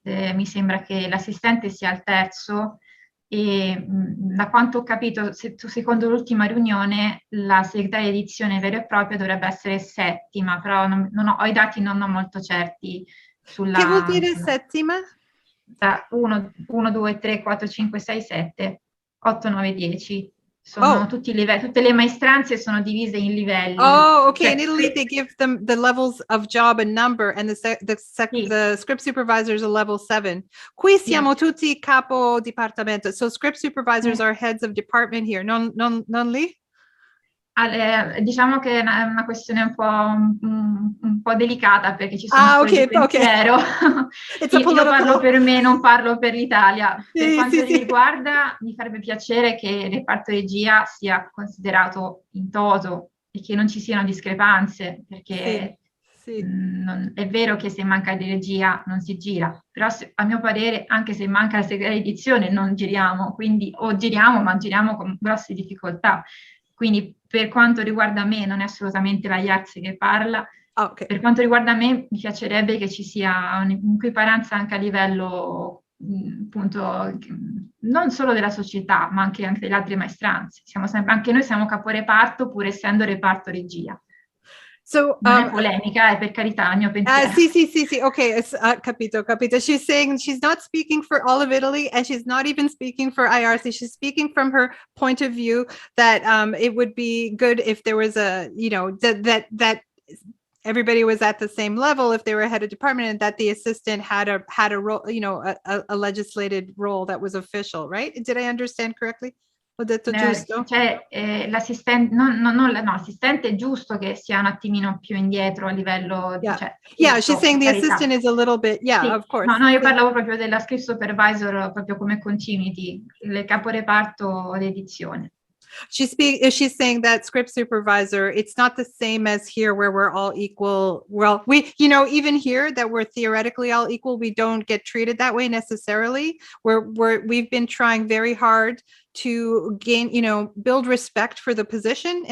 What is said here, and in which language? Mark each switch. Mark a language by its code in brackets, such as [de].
[it] Mi sembra che l'assistente sia al terzo, e da quanto ho capito, secondo l'ultima riunione, la segretaria di edizione vera e propria dovrebbe essere settima, però ho i dati non molto certi sulla... Che vuol dire settima? Da 1, 2, 3, 4, 5, 6, 7, 8, 9, 10. Sono tutti i livelli, tutte le maestranze sono divise in livelli. [en] Oh, okay. In Italy, they give them the levels of job and number, and the script supervisor is a level 7. [it] Qui siamo tutti capo dipartimento. [en] So script supervisors are heads of department here. [it] Non lì? Diciamo che è una questione un po' delicata, perché ci sono di pensiero. Io parlo per me, non parlo per l'Italia. Per quanto riguarda, mi farebbe piacere che il reparto regia sia considerato in toto e che non ci siano discrepanze, perché è vero che se manca di regia non si gira, però a mio parere anche se manca la segretaria di edizione non giriamo, quindi giriamo, ma giriamo con grosse difficoltà. Quindi per quanto riguarda me non è assolutamente l'AIARSE che parla. Okay. Per quanto riguarda me mi piacerebbe che ci sia un'equiparanza anche a livello appunto non solo della società, ma anche delle altre maestranze. Anche noi siamo caporeparto, pur essendo reparto regia. [en] So, [it] non è polemica, è per carità il mio pensiero. Sì, okay, capito. [en] She's saying she's not speaking for all of Italy, and she's not even speaking for AIARSE. She's speaking from her point of view that it would be good if there was that everybody was at the same level if they were head of department, and that the assistant had a role, a legislated role that was official, right? Did I understand correctly? [it] Ho detto giusto? Cioè, l'assistente è giusto che sia un attimino più indietro a livello... [en] She's saying the assistant is a little bit, of course. [it] No, io parlavo proprio della Script Supervisor, proprio come continuity, il caporeparto d'edizione. [en] She's saying that script supervisor, it's not the same as here where we're all equal. Well, even here that we're theoretically all equal, we don't get treated that way necessarily. We've been trying very hard to gain, build respect for the position.